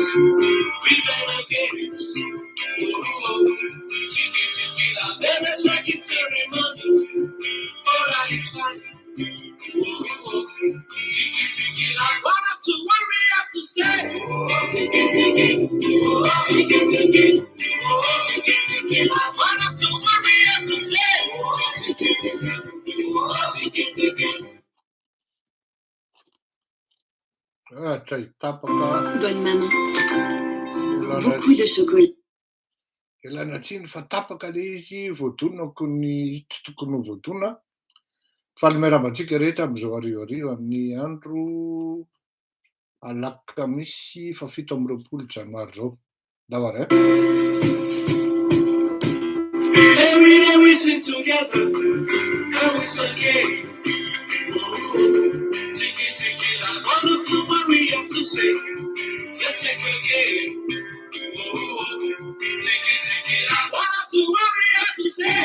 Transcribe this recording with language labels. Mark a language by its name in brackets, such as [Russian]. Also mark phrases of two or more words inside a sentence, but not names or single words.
[English] We better get it. Let us rock it ceremony. Alright, it's fine. One after one we have to say. One after one we have to say. [French] Bonne maman. Beaucoup de chocolat. [Malagasy] Ilana tsiny fa tapaka le izy voadonako ny tsy tokony ho voadona fa le miarabantsika rehetra amin'izao arivo amin'ny andro alakamisy fa 7 janoary zao. Davara [English] Every day we sing together and we sing. Take it, I wanna feel what we have to say. Let's take it again. Take it, I wanna feel what we have to say.